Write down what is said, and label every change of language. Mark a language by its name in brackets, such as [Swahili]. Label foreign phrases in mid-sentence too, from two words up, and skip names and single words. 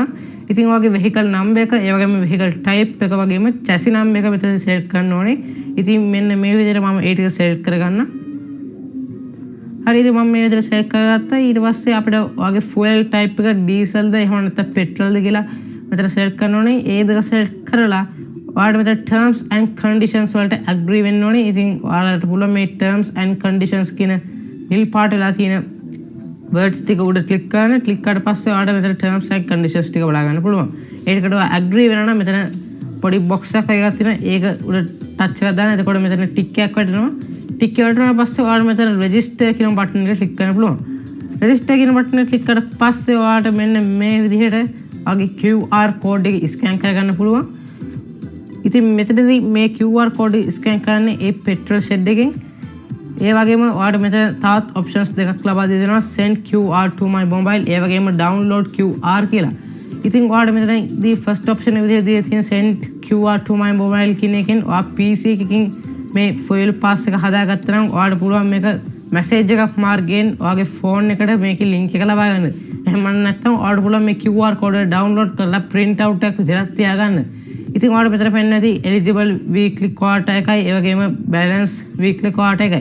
[Sinhala] ඉතින් ඔයාගේ [English] vehicle number [Sinhala] එක, ඒ වගේම [English] vehicle type [Sinhala] එක වගේම [English] chassis number [Sinhala] එක මෙතන select කරන්න ඕනේ. ඉතින් මෙන්න මේ විදිහට මම ඒ ටික select කරගන්නවා. හරිද? මම මේ විදිහට select කරගත්තා. ඊට පස්සේ අපිට ඔයාගේ [English] fuel type [Sinhala] එක diesel ද එහෙම නැත්නම් petrol ද කියලා මෙතන select කරන්න ඕනේ. ඒ දෙක select කරලා ඔයාලට මෙතන [English] terms and conditions [Sinhala] වලට agree වෙන්න ඕනේ. ඉතින් ඔයාලට පුළුවන් මේ [English] terms and conditions [Sinhala] කියන නිල් පාට වෙලා තියෙන words ටික උඩ click කරන්න. click කරාට පස්සේ ඔයාලට මෙතන [English] terms and conditions [Sinhala] ටික බලා ගන්න පුළුවන්. ඒකට ඔයා agree වෙනවා නම් මෙතන පොඩි box එකක් තියෙනවා. ඒක උඩ touch එකක් දාන්න. එතකොට මෙතන tick එකක් වැටෙනවා. ටික වලට පස්සේ ඔයාලට මෙතන රෙජිස්ටර් කියන බටන් එක ක්ලික් කරන්න පුළුවන්. රෙජිස්ටර් කියන බටන් එක ක්ලික් කරලා පස්සේ ඔයාලට මෙන්න මේ විදිහට ඔයාගේ [English] QR code [Sinhala] එක ස්කෑන් කරගන්න පුළුවන්. ඉතින් මෙතනදී මේ [English] QR code [Sinhala] එක ස්කෑන් කරන්නේ ඒ [English] petrol shed [Sinhala] එකෙන්. ඒ වගේම ඔයාලට මෙතන තවත් ඔප්ෂන්ස් දෙකක් ලබා දෙනවා [English] send QR to my mobile, [Sinhala] ඒ වගේම [English] download QR [Sinhala] කියලා. ඉතින් ඔයාලට මෙතනදී [English] first option [Sinhala] එක විදිහට දීලා තියෙන [English] send QR to my mobile [Sinhala] කියන එකෙන් ඔයා PC එකකින් මේ [English] fuel pass [Sinhala] එක හදාගත්තා නම් ඔයාලට පුළුවන් මේක message එකක් මාර්ගයෙන් ඔයාගේ phone එකට මේකේ link එක ලබා ගන්න. එහෙම නැත්නම් ඔයාලට පුළුවන් මේ [English] QR code [Sinhala] එක download කරලා [English] print out [Sinhala] එකක් විතරක් තියාගන්න. ඉතින් ඔයාලට මෙතන පෙන්නන නැති [English] eligible weekly quota [Sinhala] එකයි, ඒ වගේම [English] balance weekly quota [Sinhala] එකයි.